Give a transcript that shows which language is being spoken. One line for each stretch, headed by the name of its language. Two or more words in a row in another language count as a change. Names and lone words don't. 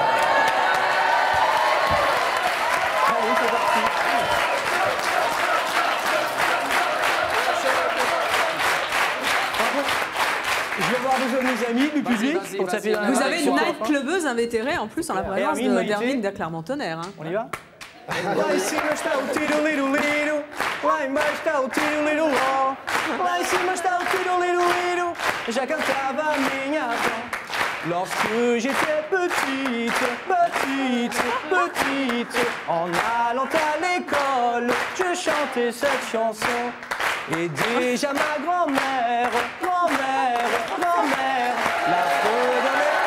French: C'est parti. Je vais voir besoin de mes amis, du public. Pour taper dans la Vous main. avez une nightclubeuse invétérée en plus en la présence Hermine Maïté. d'Hermine de Clermont-Tonnerre. Hein. On y va?
Portuguese: Lá em cima está o tiro-liro-liro, lá embaixo está o tiro-liro-ló. Lá em cima está o tiro-liro-liro, já cantava a minha avó.
French: Lorsque j'étais petite, en allant à l'école, je chantais cette chanson. Et déjà ma grand-mère, la redonnait.